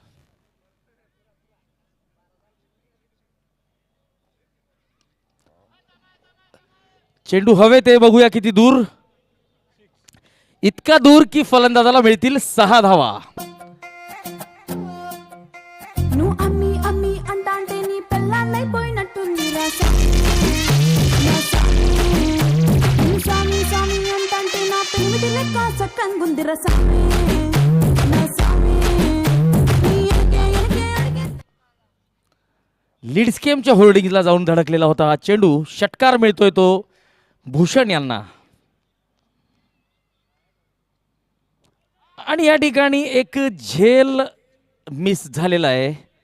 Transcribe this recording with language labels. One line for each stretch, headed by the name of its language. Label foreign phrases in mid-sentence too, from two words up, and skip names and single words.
Marathi: चेंडू हवेत आहे, बघूया किती दूर. इतका दूर की फलंदाजाला मिळतील 6 धावा.
Telugu: ను అమ్మి అమ్మి అంటాంటే నీ పెళ్ళాన్నైపోయినట్టు నిరాశ ను సామి సామి అంటాంటే నా పెనిమిటి లెక్క చక్కంగుంది రస
Marathi: लीड्सकेमच्या होर्डिंगला जाऊन धडकलेला होता हा चेंडू. षटकार मिळतोय तो भूषण यांना. आणि या ठिकाणी एक झेल मिस झालेला आहे.